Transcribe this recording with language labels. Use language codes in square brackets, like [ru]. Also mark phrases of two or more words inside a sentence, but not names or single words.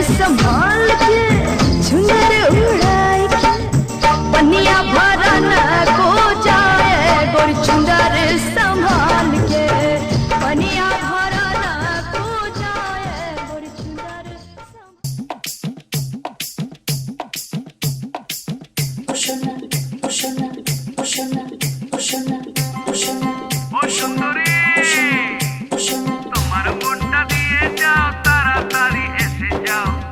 [bho] संभाल के झुंझर उड़ाई के पनिया भरा न को जाए गोरी झुंझर संभाल के पनिया भरा न को जाए गोरी झुंझर [bn] ও সুন্দরী তোমার মনটা দিয়ে যাও তাড়াতাড়ি এসে যাও